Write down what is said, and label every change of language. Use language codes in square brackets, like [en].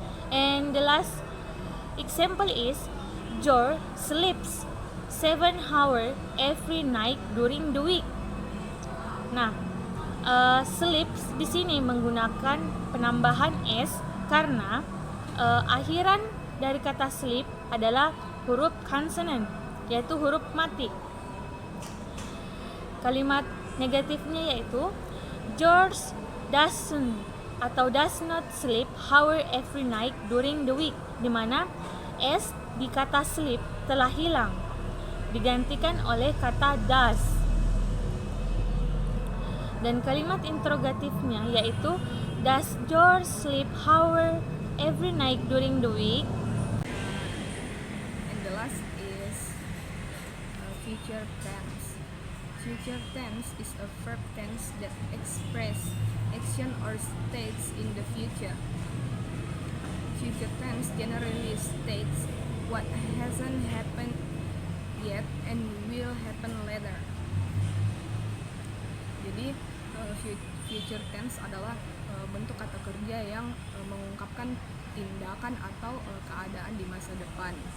[en] And the last example is, George sleeps 7 hours every night during the week. [id] Nah, sleeps di sini menggunakan penambahan s karena akhiran dari kata sleep adalah huruf konsonan, yaitu huruf mati. Kalimat negatifnya yaitu, [en] George doesn't [id] atau [en] does not sleep hour every night during the week, [id] di mana s di kata sleep telah hilang, digantikan oleh kata does. Dan kalimat interrogatifnya yaitu, [en] does George sleep hour every night during the week? And the last is future tense. Future tense is a verb tense that express action or states in the future. Future tense generally states what hasn't happened yet and will happen later. [id] Jadi future tense adalah bentuk kata kerja yang mengungkapkan tindakan atau keadaan di masa depan.